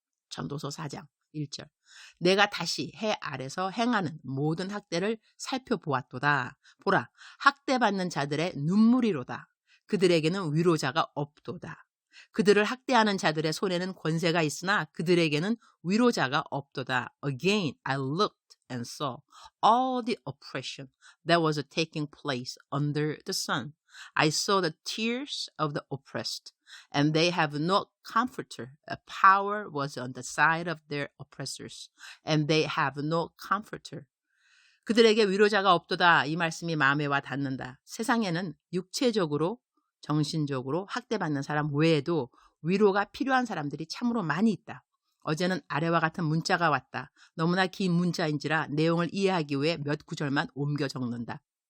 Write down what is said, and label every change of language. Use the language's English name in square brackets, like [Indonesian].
[Korean] 전도서 4장 1절. 내가 다시 해 아래서 행하는 모든 학대를 살펴보았도다. 보라, 학대받는 자들의 눈물이로다. 그들에게는 위로자가 없도다. 그들을 학대하는 자들의 손에는 권세가 있으나 그들에게는 위로자가 없도다. [English] Again, I looked and saw all the oppression that was taking place under the sun. I saw the tears of the oppressed, and they have no comforter. Power was on the side of their oppressors, and they have no comforter. [Korean] 그들에게 위로자가 없도다. 이 말씀이 마음에 와 닿는다. 세상에는 육체적으로, 정신적으로 학대받는 사람 외에도 위로가 필요한 사람들이 참으로 많이 있다. 어제는 아래와 같은 문자가 왔다. 너무나 긴 문자인지라 내용을 이해하기 위해 몇 구절만 옮겨 적는다.